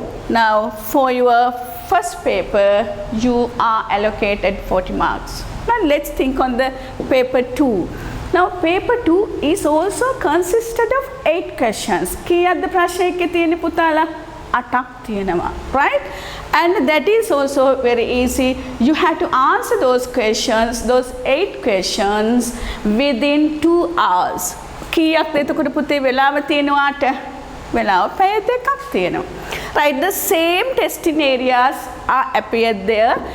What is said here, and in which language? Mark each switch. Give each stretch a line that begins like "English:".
English: Now, for your first paper, you are allocated 40 marks. Now, let's think on the paper 2. Now, paper 2 is also consisted of 8 questions.
Sinhala: Kiyadda prashayeke tiyenne putala? 8ක් තියෙනවා,
English: right? And that is also very easy. You have to answer those questions, those 8 questions within 2 hours.
Sinhala: කීයක්ද එතකොට පුතේ වෙලාව තියෙනවාට? වෙලාව පැය දෙකක් තියෙනවා.
English: Right, the same testing areas are appeared there.